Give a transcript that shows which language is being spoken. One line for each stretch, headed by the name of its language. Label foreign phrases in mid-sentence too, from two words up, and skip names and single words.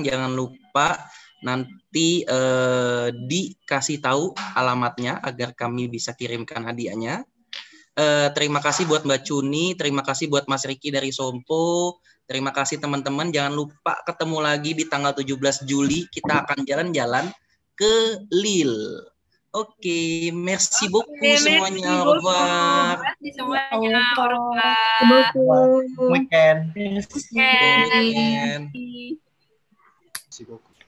Indonesian: Jangan lupa nanti dikasih tahu alamatnya agar kami bisa kirimkan hadiahnya. Terima kasih buat Mbak Cuni, terima kasih buat Mas Riki dari Sompo. Terima kasih teman-teman. Jangan lupa ketemu lagi di tanggal 17 Juli. Kita akan jalan-jalan ke Lille. Oke,
French: merci beaucoup
Indonesian: semuanya.
French: Au revoir. Merci semuanya. Au revoir. Weekend. Weekend.